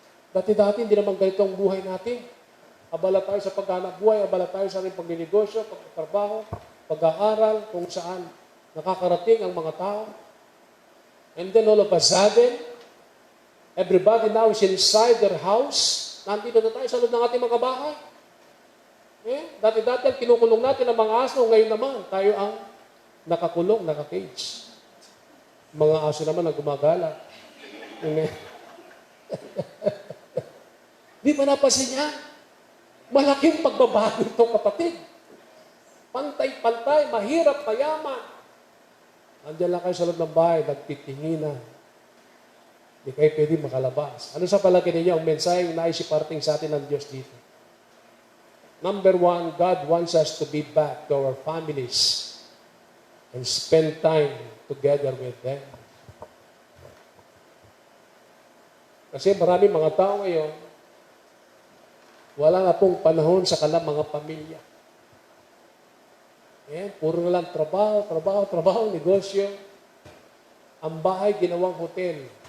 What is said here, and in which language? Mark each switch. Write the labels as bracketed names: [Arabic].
[Filipino] Dati-dati, hindi naman ganito ang buhay natin. Abala tayo sa paghanap buhay, abala tayo sa ating pagninegosyo, pagtatrabaho, pag-aaral, kung saan nakakarating ang mga tao. [English] And then all of a sudden, everybody now is inside their house. [Filipino] Nandito na tayo sa loob ng ating mga bahay. Dati-dati, kinukulong natin ang mga aso. Ngayon naman, tayo ang nakakulong, naka-cage. Mga aso naman na gumagala. Di ba napansin niya? Malaking pagbabago ito, kapatid. Pantay-pantay, mahirap, mayaman. Andiyan lang kayo sa loob ng bahay, nagtitinginan. Hindi kayo pwede makalabas. Ano sa palagi ninyo ang mensaheng naisiparting sa atin ng Diyos dito? [English] Number one, God wants us to be back to our families and spend time together with them. [Filipino] Kasi marami mga tao ngayon, wala na pong panahon sa kanilang mga pamilya. Puro na lang trabaho, negosyo. Ang bahay, ginawang hotel.